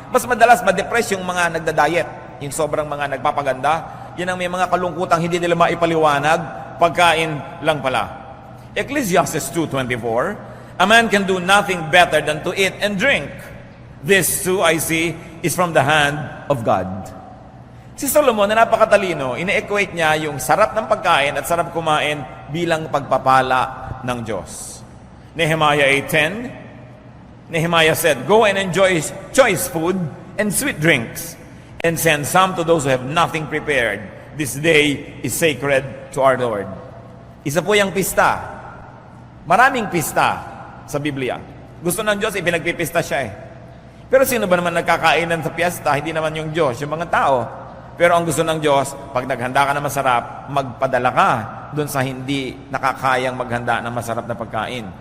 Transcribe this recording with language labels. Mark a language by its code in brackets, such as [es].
[tl] Mas madalas ma-depress yung mga nagda-diet, yung sobrang mga nagpapaganda, yan ang may mga kalungkutang hindi nila maipaliwanag, pagkain lang pala. [en] Ecclesiastes 2:24, a man can do nothing better than to eat and drink. This too, I see, is from the hand of God. [tl] Si Solomon na napakatalino, ine-equate niya yung sarap ng pagkain at sarap kumain bilang pagpapala ng Diyos. [en] Nehemiah 8:10, Nehemiah said, "Go and enjoy choice food and sweet drinks, and send some to those who have nothing prepared. This day is sacred to our Lord." [tl] Isa po yung pista. Maraming pista sa Biblia. Gusto ng Diyos, ipinagpipista siya eh. Pero sino ba naman nagkakainan sa piyesta? Hindi naman yung Diyos, yung mga tao. Pero ang gusto ng Diyos, pag naghanda ka ng masarap, magpadala ka doon sa hindi nakakayang maghanda ng masarap na pagkain.